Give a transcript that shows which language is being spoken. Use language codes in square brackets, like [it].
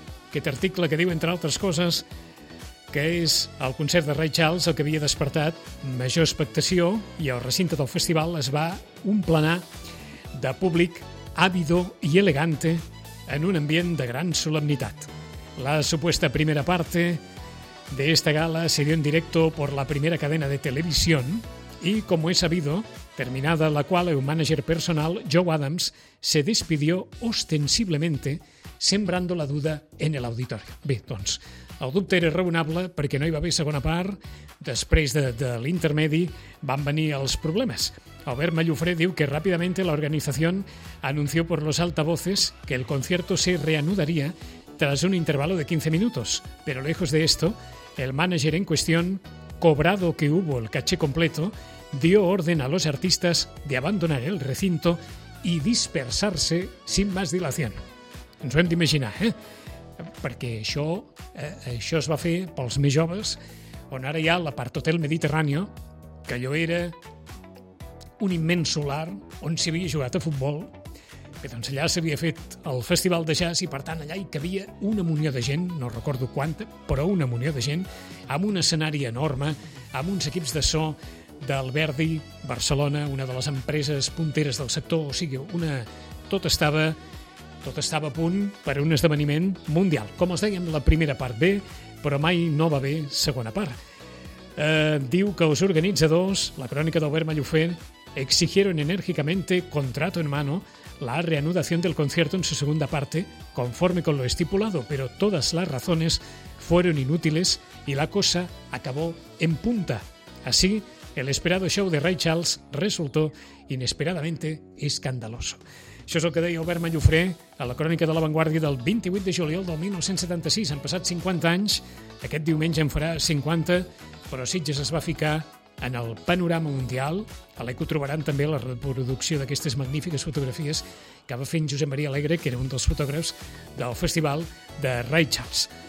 [ca] Aquest article que diu, entre altres coses, que és el concert de Ray Charles el que havia despertat major expectació i el recinte del festival es va omplenar de públic ávido i elegante en un ambient de gran solemnitat. [es] La supuesta primera parte de esta gala se dio en directo por la primera cadena de televisión y, como es sabido, terminada la cual el manager personal, Joe Adams, se despidió ostensiblemente sembrando la duda en el auditorio. [ca] Bé, doncs, el dubte era raonable perquè no hi va haver segona part. Després de l'intermedi van venir els problemes. Albert Mallofré diu que ràpidament la organització [es] anunció per los altavoces que el concierto se reanudaría tras un intervalo de 15 minutos. Pero lejos de esto, el manager en cuestión, cobrado que hubo el caché completo, dio orden a los artistas de abandonar el recinto y dispersarse sin más dilación. [ca] Ens ho hem d'imaginar, eh? Perquè això es va fer pels més joves, on ara hi ha l'apart Hotel Mediterráneo, que allò era un immens solar on s'havia jugat a futbol. Bé, doncs allà s'havia fet el festival de jazz i, per tant, allà hi cabia una munió de gent, no recordo quanta, però una munió de gent, amb un escenari enorme, amb uns equips de so del Verdi, Barcelona, una de les empreses punteres del sector, o sigui, tot estava a punt per a un esdeveniment mundial. Com els dèiem, la primera part bé, però mai no va bé segona part. Diu que els organitzadors, la crònica d'Albert Mallofé, [es] exigieron enérgicamente, contrato en mano, la reanudación del concierto en su segunda parte, conforme con lo estipulado, pero todas las razones fueron inútiles y la cosa acabó en punta. Así, el esperado show de Ray Charles resultó inesperadamente escandaloso. [ca] Això és el que deia Albert Mallofré a la crònica de l'Avantguàrdia del 28 de juliol del 1976. Han passat 50 anys, aquest diumenge en farà 50, però Sitges es va ficar en el panorama mundial. A l'Eco trobaran també la reproducció d'aquestes magnífiques fotografies que va fer Josep Maria Alegre, que era un dels fotògrafs del festival de Ray Charles.